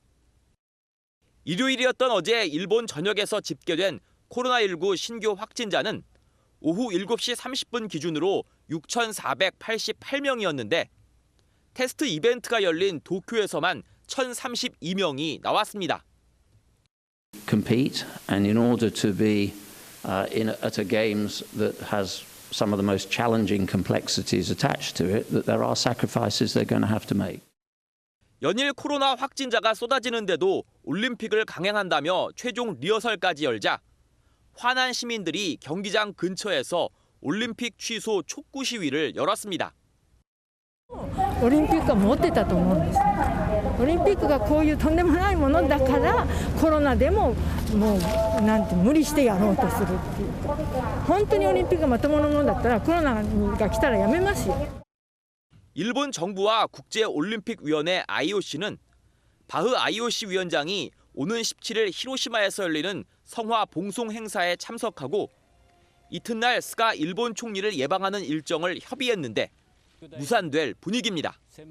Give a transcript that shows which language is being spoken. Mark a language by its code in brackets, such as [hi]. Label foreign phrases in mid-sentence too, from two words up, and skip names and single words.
[ko] 일요일이었던 어제 일본 전역에서 집계된 코로나19 신규 확진자는 오후 7시 30분 기준으로 6,488명이었는데 테스트 이벤트가 열린 도쿄에서만 1,032명이 나왔습니다. [en] Compete and in order to be at a games that has some of the most challenging complexities attached to it, that there are sacrifices they're going to have to make. [ko] 연일 코로나 확진자가 쏟아지는데도 올림픽을 강행한다며 최종 리허설까지 열자 화난 시민들이 경기장 근처에서 올림픽 취소 촉구 시위를 열었습니다. [ja] オリンピックは持ってたと思うんです。オリンピックがこういうとんでもないものだからコロナでももうなんて無理してやろうとするっていうか、本当にオリンピックがまともなものだったらコロナが来たらやめますよ。 [ko] 일본 정부와 국제올림픽위원회 IOC는 바흐 IOC 위원장이 오는 17일 히로시마에서 열리는 성화 봉송 행사에 참석하고 이튿날 스가 일본 총리를 예방하는 일정을 협의했는데 무산될 분위기입니다.